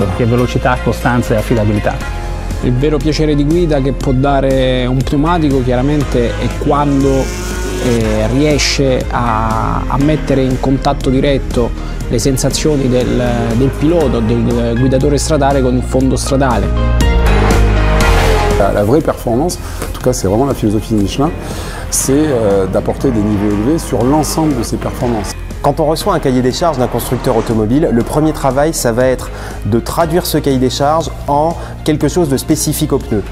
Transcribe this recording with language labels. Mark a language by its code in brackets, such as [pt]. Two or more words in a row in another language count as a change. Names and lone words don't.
[it] Che velocità, costanza e affidabilità. Il vero piacere di guida che può dare un pneumatico chiaramente è quando riesce a mettere in contatto diretto le sensazioni del pilota, del guidatore stradale con il fondo stradale. [fr] La vraie performance, en tout cas c'est vraiment la philosophie de Michelin, c'est d'apporter des niveaux élevés sur l'ensemble de ces performances. Quand on reçoit un cahier des charges d'un constructeur automobile, le premier travail, ça va être de traduire ce cahier des charges en quelque chose de spécifique aux pneus.